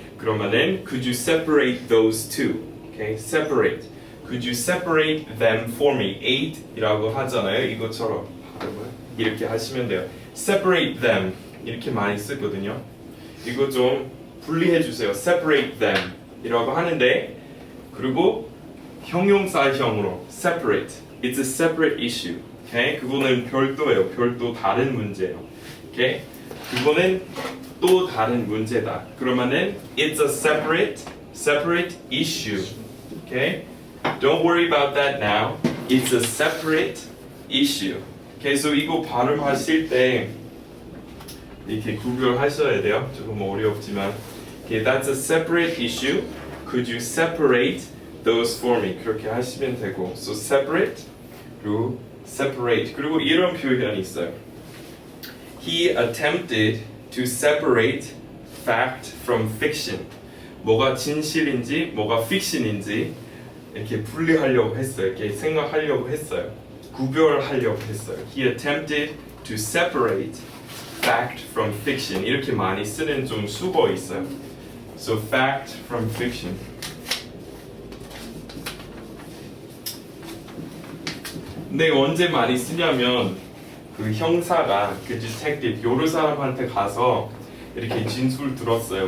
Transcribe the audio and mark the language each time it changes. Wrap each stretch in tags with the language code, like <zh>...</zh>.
<en>그러면은 could you separate those two? Okay, separate. Could you separate them for me?</en> <ko>8이라고 하잖아요. 이것처럼 이렇게 하시면 돼요. Separate them 이렇게 많이 쓰거든요. 이거 좀 분리해 주세요. Separate them 이라고 하는데 그리고 형용사형으로 separate.</ko> <en>It's a separate issue.</en> <ko>Okay? 그거는 별도예요. 별도 다른 문제예요. Okay? 그거는 또 다른 문제다.</ko> <en>그러면은 it's a separate issue. Okay? Don't worry about that now. It's a separate issue. Okay?</en> <ko>So 이거 발음하실 때 이렇게 구별하셔야 돼요. 조금 어렵지만.</ko> <en>Okay, that's a separate issue. Could you separate those for me?</en> <ko>그렇게 하시면 되고.</ko> <en>So separate 그리고 separate.</en> <ko>그리고 이런 표현이 있어요.</ko> <en>He attempted to separate fact from fiction.</en> <ko>뭐가 진실인지 뭐가 fiction인지 이렇게 분리하려고 했어요. 이렇게 생각하려고 했어요. 구별하려고 했어요.</ko> <en>He attempted to separate fact from fiction.</en> <ko>이렇게 많이 쓰는 좀 수거 있어요. So fact from fiction. 근데 언제 많이 쓰냐면 그 형사가 그 detective 여러 사람한테 가서 이렇게 진술 들었어요.</ko>